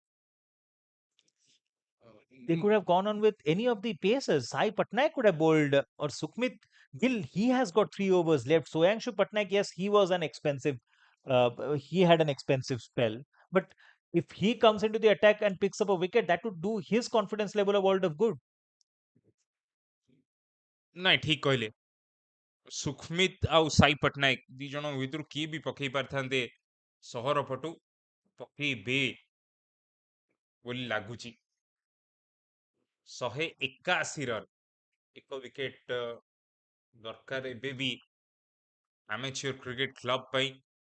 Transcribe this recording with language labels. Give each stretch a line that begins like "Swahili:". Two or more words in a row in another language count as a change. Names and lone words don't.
English: They could have gone on with any of the pacers. Sai Patnaik could have bowled or Sukhmit Gill. He has got 3 overs left. Soyangshu Patnaik, yes, he was an expensive. He had an expensive spell. But if he comes into the attack and picks up a wicket, that would do his confidence level a world of good.
Odia: ନାଇଁ ଠିକ କହିଲେ ସୁଖମିତ ଆଉ ସାଇ ପଟ୍ଟନାୟକ ଦି ଜଣ ଭିତରୁ କିଏ ବି ପକେଇ ପାରିଥାନ୍ତେ ସହର ପଟୁ ପକେଇବେ ବୋଲି ଲାଗୁଛି। 181 ରନ୍, 1 ୱିକେଟ୍ ଦରକାର ଏବେ ବି ଆମେଚ୍ୟୁର କ୍ରିକେଟ କ୍ଲବ ପାଇଁ।